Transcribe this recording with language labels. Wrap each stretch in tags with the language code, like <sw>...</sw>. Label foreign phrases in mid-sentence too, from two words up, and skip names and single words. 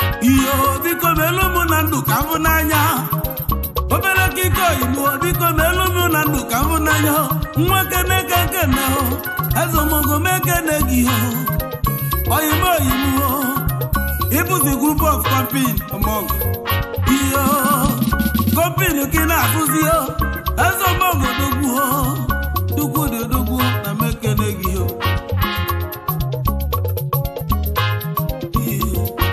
<ig>Iyo, biko melu mụ na ndụ ka m hụ n'anya. Obele gị ko oyimo o. Biko melu mụ na ndụ ka m hụ n'anya o. Nwa kene ka kene o. Eze ọmọgọ mekene gị o. Oyimo oyimo o. Ịbụzi</ig> <en>group of company,</en> <ig>ọmọgọ. Iyo, company ka ị na-akụzi o. Eze ọmọgọ odogwu o. Chukwu dị odogwu na m ekene gị o. Iyo.</ig>